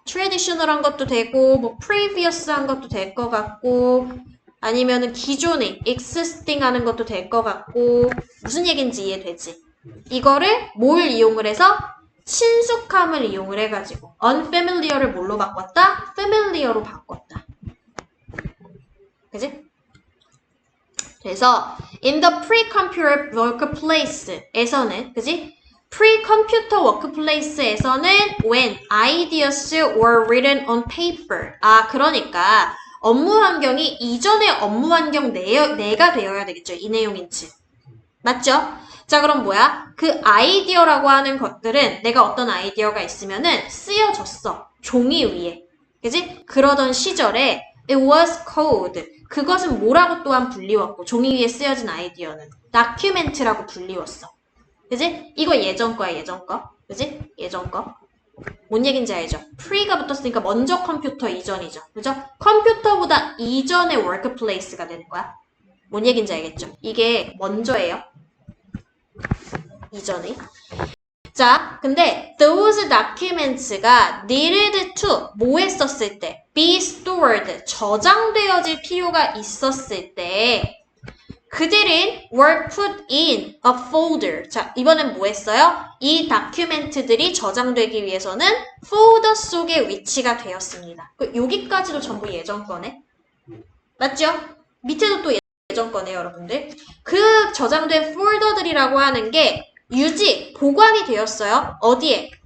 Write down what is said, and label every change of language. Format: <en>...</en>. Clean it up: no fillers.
<ko>트레디셔널한 것도 되고, 뭐, previous한 것도 될 것 같고, 아니면은 기존에 existing 하는 것도 될 것 같고, 무슨 얘기인지 이해되지? 이거를 뭘 이용을 해서? 친숙함을 이용을 해가지고, unfamiliar를 뭘로 바꿨다? familiar로 바꿨다. 그지?</ko> <en>그래서, in the pre-computer workplace에서는, 그지? pre-computer workplace에서는 when ideas were written on paper.</en> <ko>아, 그러니까 업무 환경이 이전의 업무 환경 내가 되어야 되겠죠. 이 내용인지. 맞죠? 자, 그럼 뭐야? 그 아이디어라고 하는 것들은 내가 어떤 아이디어가 있으면은 쓰여졌어. 종이 위에. 그지?</ko> <en>그러던 시절에 it was called.</en> <ko>그것은 뭐라고 또한 불리웠고 종이 위에 쓰여진 아이디어는 document라고 불리웠어. 그지? 이거 예전 거야, 예전 거. 그지? 예전 거. 뭔 얘긴지 알죠? pre가 붙었으니까 먼저 컴퓨터 이전이죠. 그죠? 컴퓨터보다 이전의 workplace가 되는 거야. 뭔 얘긴지 알겠죠? 이게 먼저예요. 이전에. 자, 근데</ko> <en>those documents</en> <ko>가</ko> <en>needed to</en> <ko>뭐 했었을 때?</ko> <en>be stored,</en> <ko>저장되어질 필요가 있었을 때 그들은</ko> <en>were put in a folder.</en> <ko>자, 이번엔 뭐 했어요? 이 다큐멘트들이 저장되기 위해서는 folder 속에 위치가 되었습니다. 여기까지도 전부 예전 거네. 맞죠? 밑에도 또 예전 거네요, 여러분들. 그 저장된 폴더들이라고 하는 게 유지, 보관이 되었어요. 어디에?</ko>